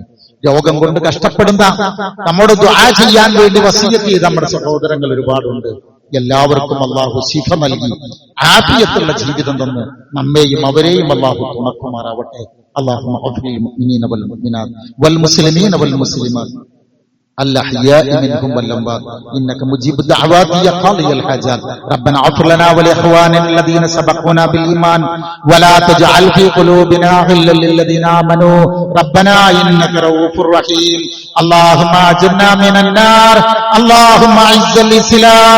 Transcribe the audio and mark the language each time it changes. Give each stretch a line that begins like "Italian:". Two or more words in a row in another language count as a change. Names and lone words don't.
Malayalam: രോഗം കൊണ്ട് കഷ്ടപ്പെടുന്ന, നമ്മോട് ദുആ ചെയ്യാൻ വേണ്ടി വസിയത്ത് ചെയ്ത നമ്മുടെ സഹോദരങ്ങൾ ഒരുപാടുണ്ട്. എല്ലാവർക്കും അല്ലാഹു ശിഫ നൽകി ആഫിയത്തുള്ള ജീവിതം തന്ന് നമ്മെയും അവരെയും അല്ലാഹു തുണക്കുമാറാവട്ടെ.
Arabic: اللهم اغفر للمؤمنين والمؤمنات والمسلمين والمسلمات الأحياء منهم والأموات إنك مجيب الدعوات يا قاضي الحاجات ربنا اغفر لنا ولإخواننا الذين سبقونا بالإيمان ولا تجعل في قلوبنا غلا للذين آمنوا ربنا إنك رؤوف رحيم اللهم أجرنا من النار اللهم أعز الإسلام